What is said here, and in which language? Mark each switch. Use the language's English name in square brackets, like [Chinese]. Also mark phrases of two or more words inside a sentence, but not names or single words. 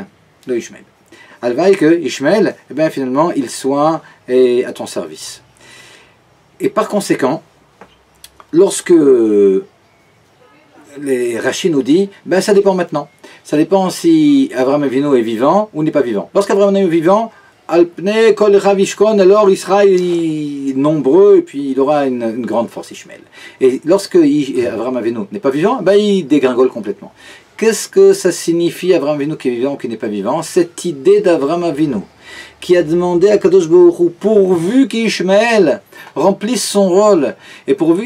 [French] Alvaï que Ishmael, finalement, il soit à ton service. Et par conséquent, lorsque les Rashi nous dit, ça dépend maintenant. Ça dépend si Avraham Avinu est vivant ou n'est pas vivant. Lorsqu'Avraham Avinu est vivant, [Hebrew] על פני כל אחיו ישכן, [French] alors il sera nombreux et puis il aura une grande force Ishmael. Et lorsque Avraham Avinu n'est pas vivant, il dégringole complètement. Qu'est-ce que ça signifie Avraham Avinu qui est vivant ou qui n'est pas vivant? Cette idée d'Avraham Avinu qui a demandé à Kadosh Baruch Hu, pourvu qu'Ishmael remplisse son rôle et pourvu